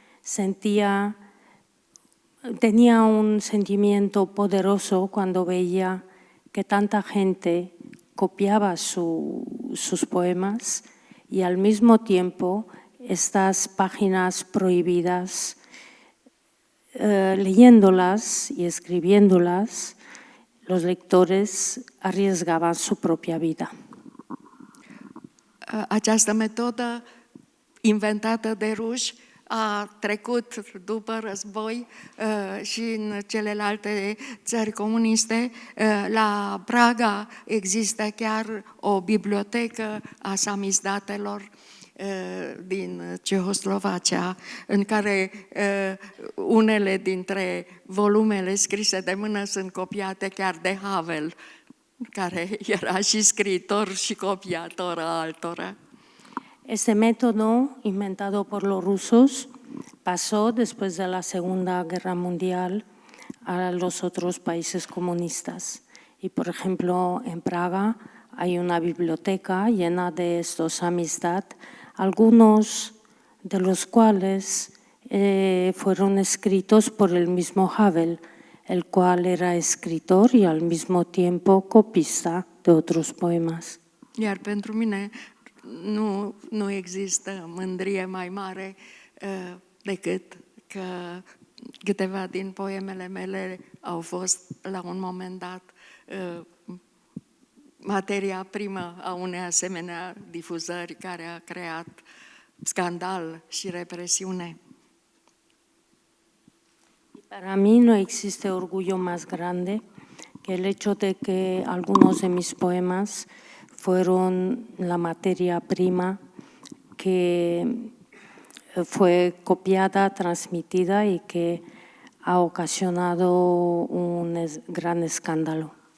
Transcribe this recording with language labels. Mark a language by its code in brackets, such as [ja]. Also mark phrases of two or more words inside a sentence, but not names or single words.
[es] tenía un sentimiento poderoso cuando veía que tanta gente copiaba sus poemas y al mismo tiempo estas páginas prohibidas, leyéndolas y escribiéndolas, los lectores arriesgaban su propia vida. [ro] Această metodă inventată de ruși a trecut după război și în celelalte țări comuniste. La Praga există chiar o bibliotecă a samizdatelor din Cehoslovacia, în care unele dintre volumele scrise de mână sunt copiate chiar de Havel, care era și scriitor și copiator a altora. [es] Este método, inventado por los rusos, pasó después de la Segunda Guerra Mundial a los otros países comunistas. Y, por ejemplo, en Praga hay una biblioteca llena de estos samizdat, algunos de los cuales fueron escritos por el mismo Havel, el cual era escritor y al mismo tiempo copista de otros poemas. [ro] Iar pentru mine nu există mândrie mai mare decât că câteva din poemele mele au fost la un moment dat materia primă a unei asemenea difuzări care a creat scandal și represiune. [es] Para mí no existe orgullo más grande que el hecho de que algunos de mis poemas fueron la materia prima que fue copiada, transmitida y que ha ocasionado un gran escándalo.